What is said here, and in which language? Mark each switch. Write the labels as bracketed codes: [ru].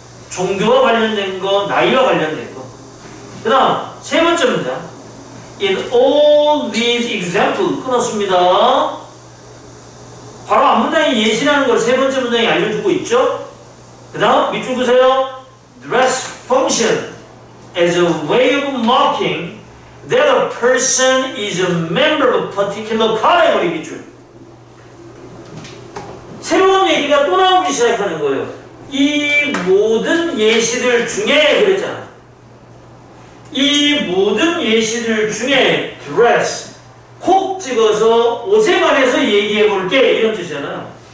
[ko] 종교와 관련된 거, 나이와 관련된 거. 그 다음 세 번째 문장. [en] In all these examples [ko] 끊었습니다. 바로 앞문장이 예시라는 걸 세 번째 문장이 알려주고 있죠. 그 다음 밑줄 그으세요. [en] Dress function as a way of marking that a person is a member of a particular category. [ko] 밑줄. 새로운 얘기가 또 나오기 시작하는 거예요. 이 모든 예시들 중에 그랬잖아. 이 모든 예시들 중에 dress 콕 찍어서 옷에 관해서 얘기해 볼게 이런 뜻이잖아요.